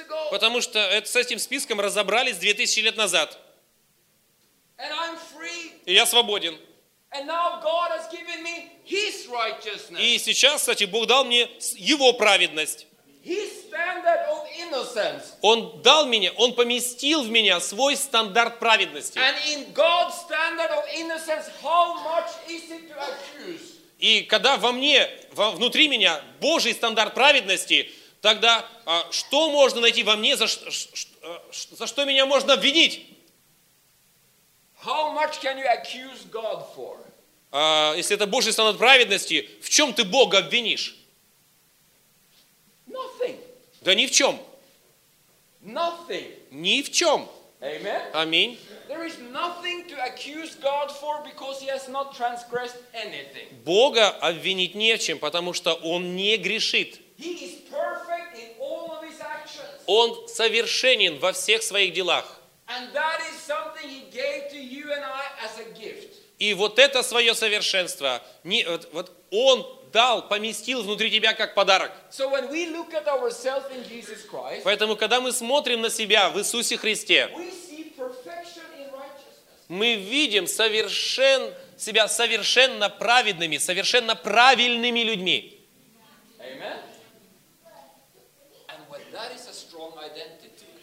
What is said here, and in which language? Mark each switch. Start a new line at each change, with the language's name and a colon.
Russian: Потому что с этим списком разобрались 2000 лет назад.
English: And I'm free.
Russian: И я свободен.
English: And now God has given me his righteousness.
Russian: И сейчас, кстати, Бог дал мне его праведность.
English: His standard of innocence.
Russian: Он дал меня, он поместил в меня свой стандарт праведности.
English: And in God's standard of innocence, how much is it to accuse?
Russian: И когда во мне, внутри меня Божий стандарт праведности, тогда что можно найти во мне, за что меня можно обвинить?
English: How much can you accuse God for?
Russian: Если это Божий стандарт праведности, в чем ты Бога обвинишь?
English: Nothing.
Russian: Да ни в чем.
English: Nothing.
Russian: Ни в чем.
English: Amen.
Russian: Аминь.
English: There is nothing to accuse God for because he has not transgressed anything.
Russian: Бога обвинить не в чем, потому что он не грешит.
English: He is perfect in all of his actions.
Russian: Он совершенен во всех своих делах.
English: And that is something he gave to you and I as a gift.
Russian: И вот это свое совершенство, вот он дал, поместил внутри тебя как подарок.
English: So when we look at ourselves in Jesus Christ,
Russian: поэтому когда мы смотрим на себя в Иисусе Христе,
English: we see perfection in righteousness.
Russian: Мы видим себя совершенно праведными, совершенно правильными людьми.
English: Amen. And when that is a strong identity.